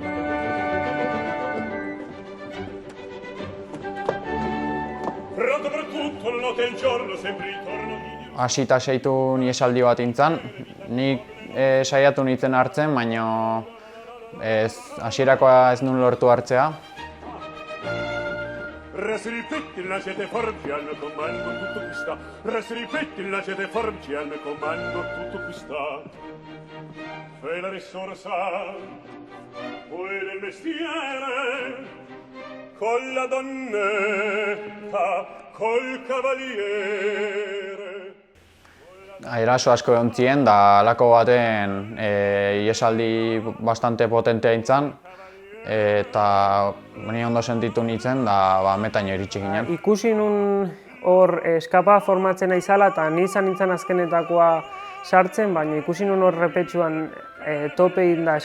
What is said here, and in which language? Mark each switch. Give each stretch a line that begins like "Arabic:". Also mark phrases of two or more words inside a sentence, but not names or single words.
Basque: Hasita seitu ni esaldi bat intzan, nik saiatu nintzen hartzen, baina hasierakoa ez nuen lortu hartzea.
Italian: Rasripettila siete forti al mio comando tutto qui sta. Rasripettila siete forti al mio comando tutto qui sta. Fai la risorsa, poi del mestiere, con la donnetta, col cavaliere.
Basque: Eraso asko egon zien, da halako baten iesaldi bastante potentea intzan, eta ni ondo sentitu nintzen, da metaino iritsi ginen. Ikusi nun hor eskapa formatzen aizala, eta ni izan nintzen azkenetakoa sartzen, baina ikusi nun hor repetxuan topein da